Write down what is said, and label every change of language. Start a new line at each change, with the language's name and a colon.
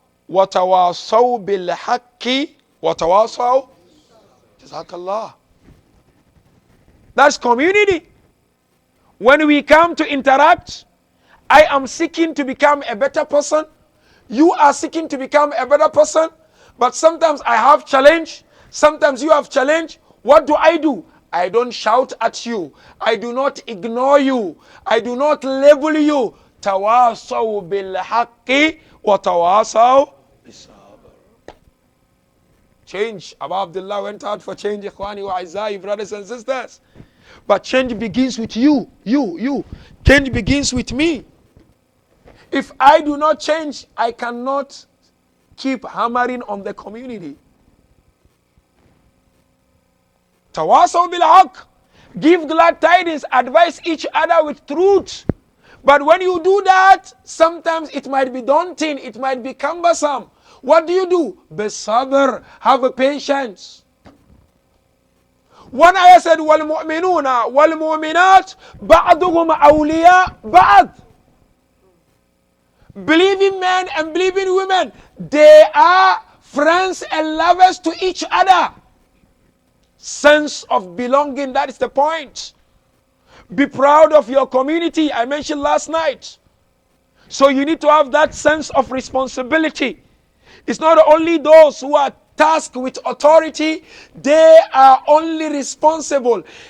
Arabic: وَتَوَاصَوْا بِالْحَقِّ وَتَوَاصَوْا Jazakallah.
English: That's community. When we come to interact, I am seeking to become a better person. You are seeking to become a better person. But sometimes I have challenge. Sometimes you have challenge. What do? I don't shout at you. I do not ignore you. I do not label you.
Arabic: Tawasaw bil haqqi wa tawasaw bis sabr.
English: Change. Abu Abdullah went out for change.
Arabic: Ikhwani wa Aizai,
English: brothers and sisters. But change begins with you. You. Change begins with me. If I do not change, I cannot keep hammering on the community.
Arabic: Tawasaw bil haqq.
English: Give glad tidings, advise each other with truth. But when you do that, sometimes it might be daunting, it might be cumbersome. What do? Bisabr, have a patience. One ayah said,
Arabic: وَالْمُؤْمِنُونَ وَالْمُؤْمِنَاتِ بَعْضُهُمْ أَوْلِيَاء بَعْضٍ.
English: Believing men and believing women, they are friends and lovers to each other. Sense of belonging, that is the point. Be proud of your community, I mentioned last night. So you need to have that sense of responsibility. It's not only those who are tasked with authority, they are only responsible.